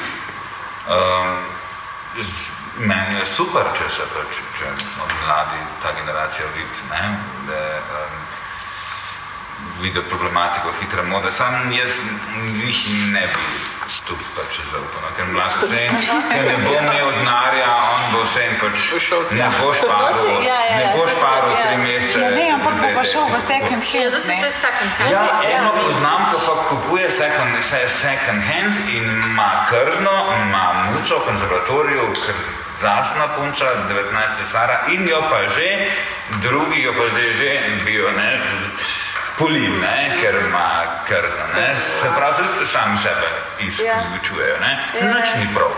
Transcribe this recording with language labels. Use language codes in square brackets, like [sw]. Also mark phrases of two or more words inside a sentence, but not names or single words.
[sl] Meni je super, če se pač, če mladi, ta generacija vidi, ne, da vidi problematiko hitre mode. Sam jaz jih ne bi tu pač zaupal, ker mlad se ker ne bo imel denarja, on bo vse in pač Šel tja. ne boš paril, ne boš paril 3 mesece. Ja, ne, ampak bo pa šel v second Ja, hand, zdaj se to ne. je [en] second hand. [sl] Ja, eno poznam, ko pa kupuje [en] second hand [sl] in ima krzno, ima muco, konzervatoriju, krasna punča, 19 stara in jo pa že, drugi jo pa zdaj že bijo, ne, polin, ne, ker ima krzno, ne, se pravi, se sami sebe izključujejo, ne, nič ni prav.